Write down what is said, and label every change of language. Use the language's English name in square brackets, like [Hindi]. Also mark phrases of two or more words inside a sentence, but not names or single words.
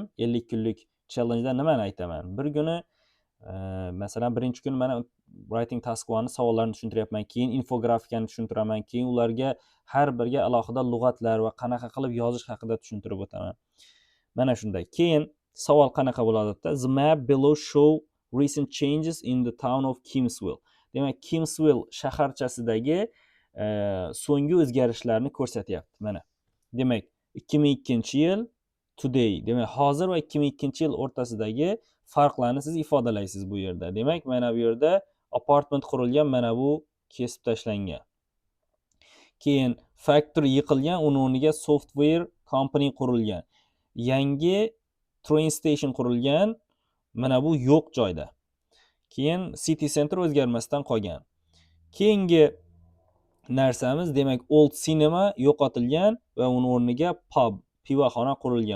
[Uzbek] 50 kunlik challenge'da nimani aytaman? Bir kuni masalan birinchi kun mana [English] writing task [Uzbek] 1 savollarini tushuntiryapman, keyin infografikani tushuntiraman, keyin ularga har biriga alohida lug'atlar va qanaqa qilib yozish haqida tushuntirib o'taman. Mana shunday. Keyin savol qanaqa bo'ladi? [English] The map below show recent changes in the town of Kingsville. [Uzbek] Demak, Kingsville shaharchasidagi so'nggi o'zgarishlarni ko'rsatyapti. Mana. Demak, 2002-yil today. Demak, hozir va 2002-yil o'rtasidagi farqlarni siz ifodalaysiz bu yerda. Demak, mana bu yerda apartment qurilgan, mana bu kesib tashlangan. Keyin factory yiqilgan, uning o'rniga [English] software company [Uzbek] qurilgan. Yangi [English] train station [Uzbek] qurilgan, mana bu yo'q joyda. Keyin [English] city center [Uzbek] o'zgarmasdan qolgan. Keyingi narsamiz, demak, [English] old cinema [Uzbek] yo'qotilgan va uning o'rniga pub, pivoxona qurilgan.